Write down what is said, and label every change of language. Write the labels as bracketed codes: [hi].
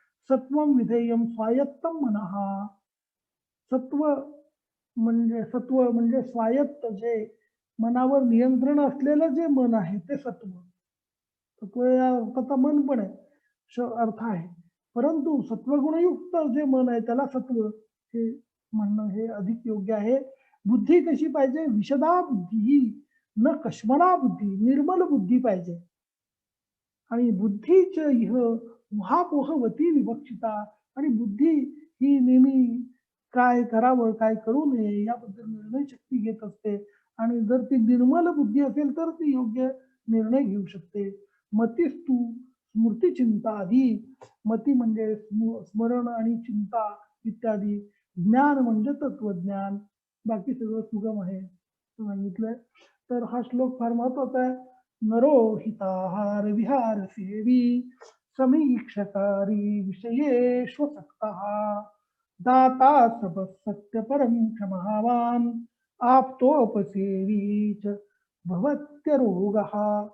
[sa] सत्वं विधेयम स्वायत्तम मनः. [mr] सत्व म्हणजे स्वायत्त, जे मनावर नियंत्रण असलेलं जे मन आहे ते सत्व. सत्व या अर्थाचा मन पण आहे, अर्थ आहे. परंतु सत्वगुणयुक्त जे मन आहे त्याला सत्व हे म्हणणं हे अधिक योग्य आहे. बुद्धी कशी पाहिजे? [sa] विशदा बुद्धी न कश्मला बुद्धी, [mr] निर्मल बुद्धी पाहिजे. आणि [sa] बुद्धीच इह उहापोहवती विवक्षिता, [mr] आणि बुद्धी ही नेहमी काय करावं काय करू नये याबद्दल निर्णय शक्ती घेत असते. आणि जर ती निर्मल बुद्धी असेल तर ती योग्य निर्णय घेऊ शकते. [sa] मतिस्तु स्मृती चिंता आधी, [mr] मती म्हणजे स्मरण आणि चिंता इत्यादी. ज्ञान म्हणजे तत्वज्ञान. बाकी सगळं सुगम आहे सांगितलंय. तर हा श्लोक फार महत्वाचा आहे. [sa] नरो हिताहार विहार सेवी समीक्षकारी विषयेष्वसक्तः दाता सत्य परम क्षमावान आप्तोपसेवी च भवत्यरोगः.